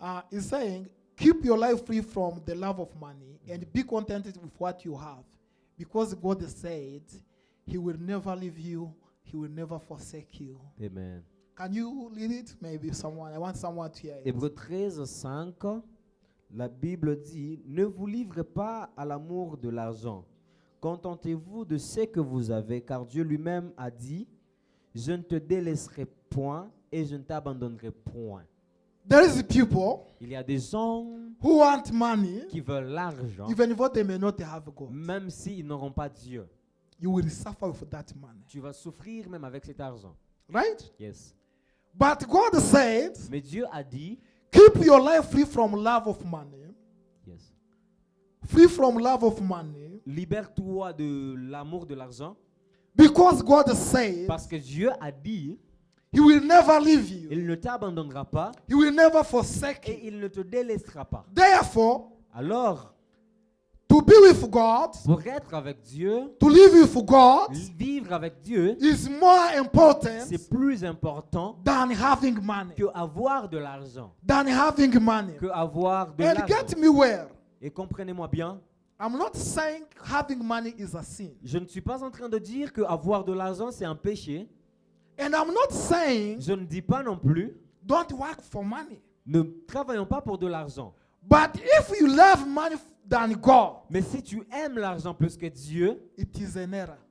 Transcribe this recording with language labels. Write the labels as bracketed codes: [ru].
[en] It's saying, keep your life free from the love of money and be contented with what you have, because God said He will never leave you, He will never forsake you. Amen. Can you read it? Maybe someone. I want someone to hear it. [fr] Hébreu 13, 5, la Bible dit, ne vous livrez pas à l'amour de l'argent. Contentez-vous de ce que vous avez, car Dieu lui-même a dit, je ne te délaisserai point et je ne t'abandonnerai point. [en] There is people [fr] Il y a des gens [en] who want money, [fr] qui veulent l'argent, [en] even though they may not have God. [fr] même s'ils n'auront pas Dieu. [en] You will suffer with that money. [fr] Tu vas souffrir même avec cet argent. [en] Right? Yes. But God said, [fr] Mais Dieu a dit, [en] keep your life free from love of money. yes. Free from love of money. [fr] Libère-toi de l'amour de l'argent, [en] Because God said, [fr] parce que Dieu a dit, [en] He will never leave you. [fr] il ne t'abandonnera pas [en] He will never forsake [fr] et [en] you. [fr] il ne te délaissera pas. [en] Therefore, [fr] Alors, [en] to be with God, [fr] pour être avec Dieu, [en] to live with God, [fr] vivre avec Dieu, [en] is more important [fr] c'est plus important [en] than having money. [fr] que avoir de l'argent. [en] Than having money. [fr] Que avoir de [en] And [fr] l'argent. [en] get me well. [fr] Et comprenez-moi bien, [en] I'm not saying having money is a sin. [fr] je ne suis pas en train de dire que avoir de l'argent c'est un péché. [en] And I'm not saying [fr] Je ne dis pas non plus, [en] don't work for money. [fr] ne travaillons pas pour de l'argent. [en] But if you love money than God, [fr] Mais si tu aimes l'argent plus que Dieu, [en] it is an error.